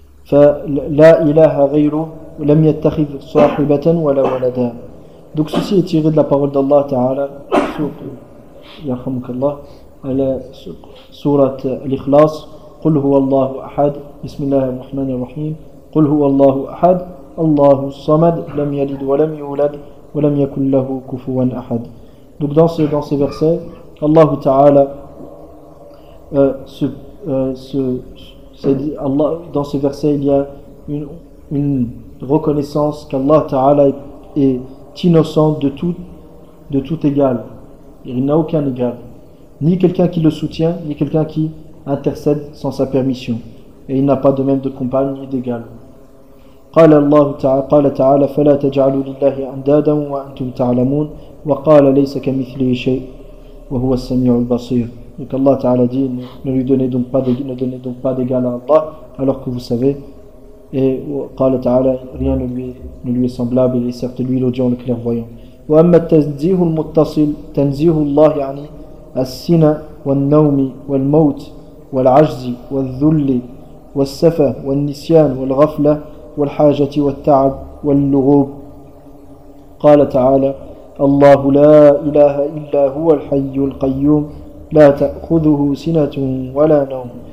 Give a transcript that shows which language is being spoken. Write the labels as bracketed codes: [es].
[fr] Donc ceci est tiré de la parole d'Allah Ta'ala, Yarhamukallah, à la surat al-Ikhlas, [ar] قُلْ هُوَ اللَّهُ أَحَدُ بِسْمِ اللَّهِ الرَّحْمَنِ الرَّحِيمِ قُلْ هُوَ اللَّهُ أَحَدُ اللَّهُ الصَّمَدُ لَمْ يَلِدْ وَلَمْ يُولَدْ وَلَمْ يَكُنْ لَهُ كُفُوًا أَحَدُ. [fr] Donc dans ces versets, Allah Ta'ala se Allah, dans ce verset, il y a une reconnaissance qu'Allah Ta'ala est innocent de tout égal. Il n'a aucun égal. Ni quelqu'un qui le soutient, ni quelqu'un qui intercède sans sa permission. Et il n'a pas de même de compagne ni d'égal. [ar] قال الله تعالى قال تعالى فلا تجعلوا لله أندادا وأنتم تعلمون وقال ليس كمثله شيء وهو السميع البصير. [fr] Donc Allah Ta'ala dit ne donnez donc pas d'égal à Allah alors que vous savez. Et قال تعالى rien ne lui est semblable, il est certes lui l'audient, le clairvoyant. [ar] وأما التنزيه المتصل تنزيه الله يعني السنة والنوم والموت والعجز والذل والسفة والنسيان والغفلة والحاجة والتعب واللغوب. قال تعالى الله لا إله إلا هو الحي القيوم لا تأخذه سنة ولا نوم.